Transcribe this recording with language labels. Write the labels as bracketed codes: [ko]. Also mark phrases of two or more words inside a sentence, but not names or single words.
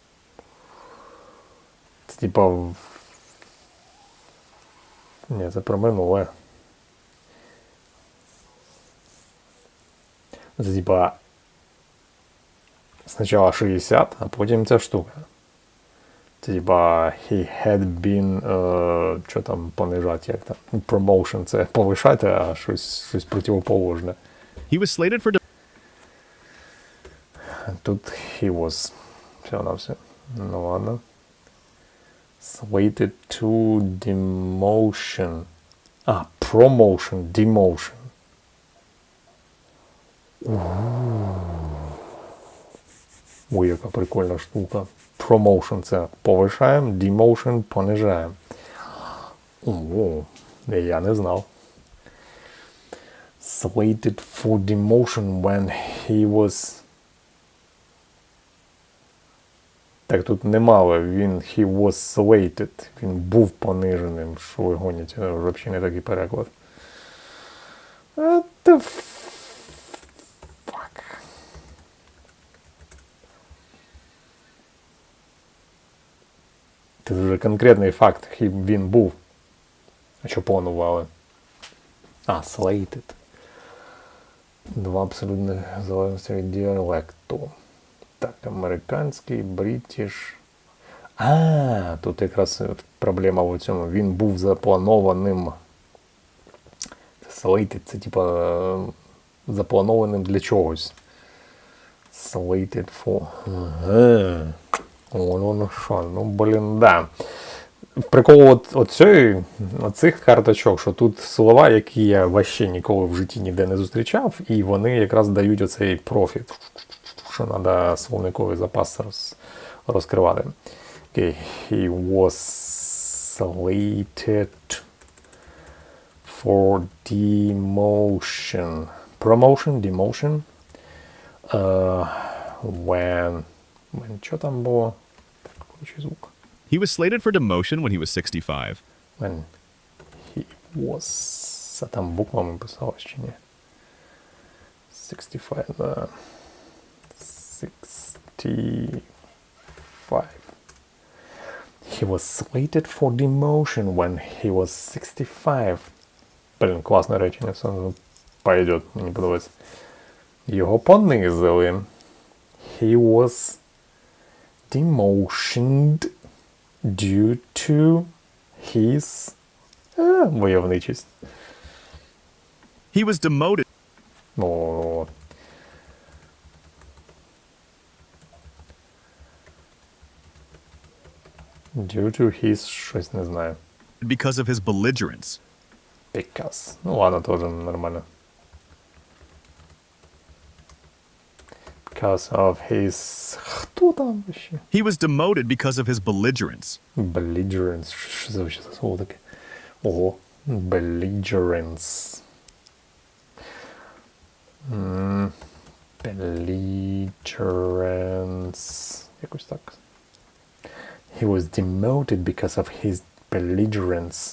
[uk] Це типа... Ні, це про минуле. Це типа... Спочатку 60, а потім ця штука. Це типа [en] he had been... [uk] що там понижати, як там? Promotion це повишати, а щось противоположне. [en] He was slated for Тут he was. [uk] Все на все. Ну ладно. [en] Slated to demotion. А, promotion, demotion. [uk] Ой, яка прикольна штука. Promotion це повишаємо, demotion понижаємо. О, я не знав. [en] Slated for demotion when he was... [uk] Так, тут немало, [en] he was slated, [uk] він був пониженим, що ви гоніте, взагалі не такий переклад. [en] What the fuck? [uk] Це вже конкретний факт, він був. А що планували? А, slated. Два абсолютних залежності від діалекту. Так, американський, бритіш. А, тут якраз проблема в цьому. Він був запланованим. Slated, це типа запланованим для чогось. [en] Slated for. [uk] Ага. Воно що, ну блін, да. Прикол оцих карточок, що тут слова, які я вообще ніколи в житті ніде не зустрічав, і вони якраз дають оцей профіт, що треба словниковий запас розкривати. [en] Okay. He was slated for demotion. Promotion, demotion. When [uk] що там було? Включи звук. [en] He was slated for demotion when he was 65. When he was... [uk] А там буквами писалось чи ні? 65, да. 65. [en] He was slated for demotion when he was 65. [uk] Блін, класне речення, все пойдет, мені подобається. Його понизили. [en] He was demotioned due to his войовничість. He was demoted. О. Due to his [uk] щось не знаю. [en] Because of his belligerence. Because. [uk] Ну ладно, тоже нормально. [en] Because of his... [uk] Хто там вообще? [en] He was demoted because of his belligerence. Belligerence. [uk] Що це вообще за слово таке? Ого. Belligerence. Belligerence. Якось так. [en] He was demoted because of his belligerence.